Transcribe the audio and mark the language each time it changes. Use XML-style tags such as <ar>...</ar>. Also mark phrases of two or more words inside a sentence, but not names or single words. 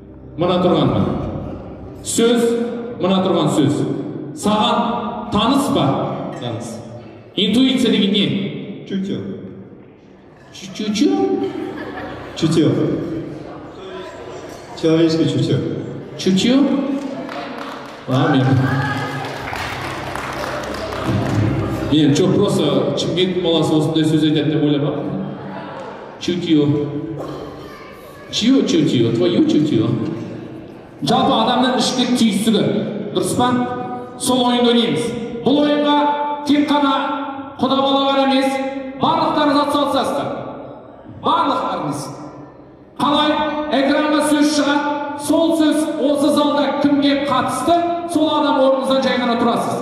<kk>мына тұрған сөз, мына тұрған сөз. Саған таныс па? Таныс. Интуиция деген не?</kk> <ru>Чутье. Чутье? Чутье. Человеческое чутье. Чутье? Амин.</ru> <kk>Мен жоқ, просто Шымкент баласы осындай сөз айтады деп ойлап.</kk> <ru>Чутье. Чье чутье? Твое чутье.</ru> <kk>Жалпы адамның ішкі түйсігі, дұрыс па? Сол ойынды ойнаймыз. Бұл ойынға тек қана құда балалар емес, барлықтарыңыз атсалысасыздар. Барлықтарыңыз. Қалай экранға сөз шығады, сол сөз осы залда кімге қатысты, сол адам орныңыздан жай ғана тұрасыз.</kk>